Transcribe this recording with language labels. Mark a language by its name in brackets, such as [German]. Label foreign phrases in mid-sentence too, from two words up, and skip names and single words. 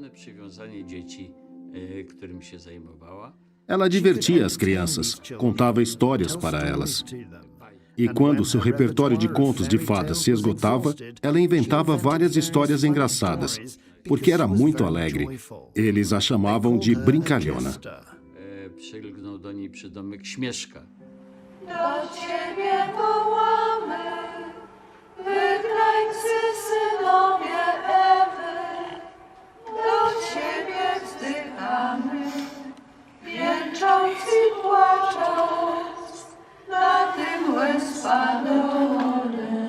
[Portuguese] Ela divertia as crianças, contava histórias para elas. E quando seu repertório de contos de fadas se esgotava, ela inventava várias histórias engraçadas, porque era muito alegre. Eles a chamavam de brincalhona. [Polish] Przylgnął do niej przydomek Śmieszka. Do Ciebie wołamy, wygrańcy synowie Ewy. Do Ciebie wzdychamy, jęcząc i płacząc, na tym łez padone.